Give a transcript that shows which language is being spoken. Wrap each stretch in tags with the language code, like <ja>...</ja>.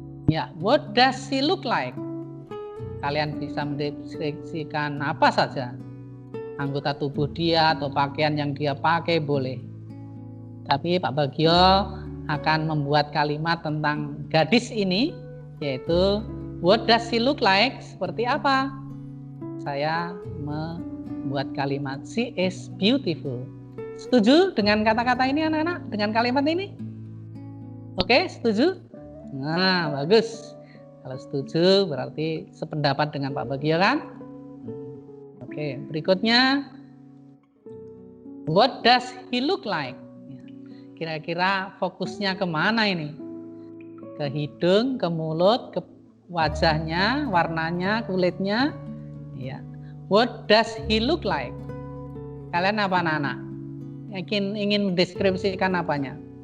<en>Ya, what does she look like?</en> <id>Kalian bisa mendeskripsikan apa saja. Anggota tubuh dia atau pakaian yang dia pakai boleh. Tapi Pak Bagio akan membuat kalimat tentang gadis ini, yaitu</id> <en>what does she look like?</en> <id>Seperti apa? Saya membuat kalimat</id> <en>she is beautiful.</en> <id>Setuju dengan kata-kata ini anak-anak? Dengan kalimat ini? Oke, setuju? Nah, bagus. Kalau setuju berarti sependapat dengan Pak Bagio kan? Oke, berikutnya</id> <en>what does he look like?</en> <id>Kira-kira fokusnya kemana ini? Ke hidung, ke mulut, ke wajahnya, warnanya, kulitnya.</id> <en>Ya. What does he look like?</en> <id>Kalian apa anak-anak? Ingin mendeskripsikan apanya?</id>